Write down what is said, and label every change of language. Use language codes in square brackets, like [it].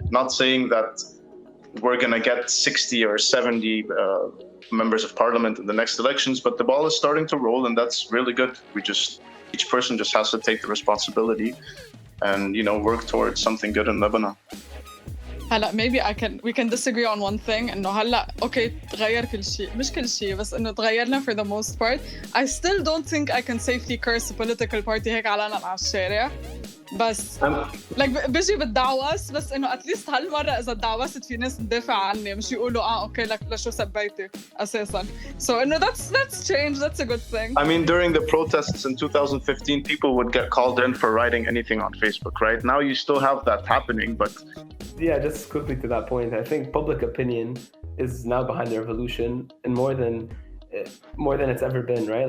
[en] Not saying that we're going to get 60 or 70 members of parliament in the next elections, but the ball is starting to roll, and that's really good. Each person just has to take the responsibility and, work towards something good in Lebanon. [ar] هلا [en] maybe we can disagree on one thing, [ar] إنه هلا okay تغير كل شيء, مش كل شيء, بس إنه تغيرنا [en] for the most part. I still don't think I can safely curse a political party [ar] هيك على الشارع, بس like بيجي بالدعوس, بس إنه [en] at least [ar] هالمرة إذا دعوست في ناس تدافع عني, مش يقولوا okay لك لشو سبيتي أساساً. [en] So إنه that's change, that's a good thing. I mean, during the protests in 2015, people would get called in for writing anything on Facebook, right? Now you still have that happening, but yeah, just quickly to that point, I think public opinion is now behind the revolution, and more than it's ever been, right?